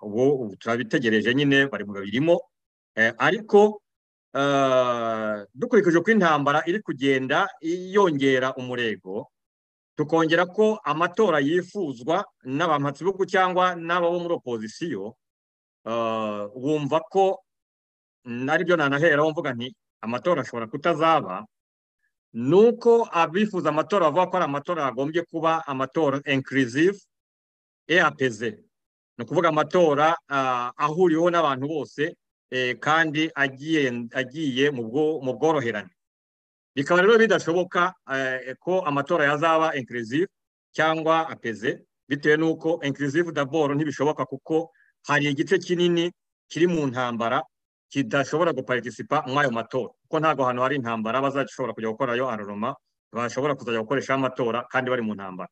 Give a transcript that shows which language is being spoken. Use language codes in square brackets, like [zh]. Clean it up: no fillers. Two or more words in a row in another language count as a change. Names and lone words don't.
[rw] Ubu turabitegereje nyine bari mu babirimo ariko dukurikije ko intambara iri kugenda yongera umurego tukongera ko amatora yifuzwa n'abampatsi b'ibihugu cyangwa n'abo muri opposition wumva ko naribyo nanaheraho mvuga nti amatora ashobora kutazaba nuko abifuza amatora bavuga ko ari amatora agombye kuba amatora [fr] inclusive et apaisé [rw] ni ukuvuga amatora ahuriweho n'abantu bose kandi agiye mu bworoherane. Bikaba rero bidashoboka ko amatora yazaba inclusive cyangwa apaisé bitewe n'uko [fr] inclusive d'abord [rw] ntibishoboka kuko hari igice kinini kiri mu ntambara kidashobora guparticipa muri ayo matora kuko ntabwo hano hari intambara bazashobora kujya gukorayo aroroma bashobora kuzajya gukoresha amatora kandi bari mu ntambara.